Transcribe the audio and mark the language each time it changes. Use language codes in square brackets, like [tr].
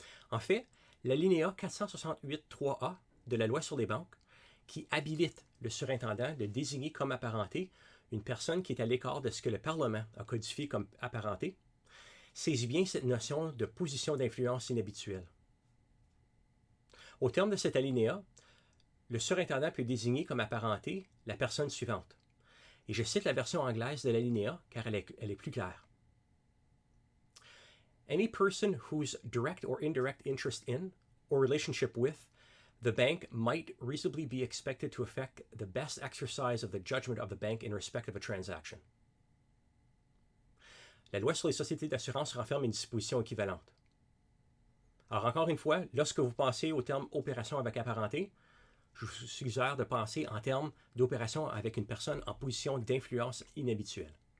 [fr] En fait, l'alinéa 468.3a de la loi sur les banques, qui habilite le surintendant de désigner comme apparenté une personne qui est à l'écart de ce que le Parlement a codifié comme apparenté, saisit bien cette notion de position d'influence inhabituelle. Au terme de cet alinéa, le surintendant peut désigner comme apparenté la personne suivante. Et je cite la version anglaise de l'alinéa car elle est plus claire. [en] Any person whose direct or indirect interest in or relationship with the bank might reasonably be expected to affect the best exercise of the judgment of the bank in respect of a transaction. [fr] La loi sur les sociétés d'assurance renferme une disposition équivalente. Alors encore une fois, lorsque vous pensez au terme « opération avec apparenté », je vous suggère de penser en termes d'opération avec une personne en position d'influence inhabituelle.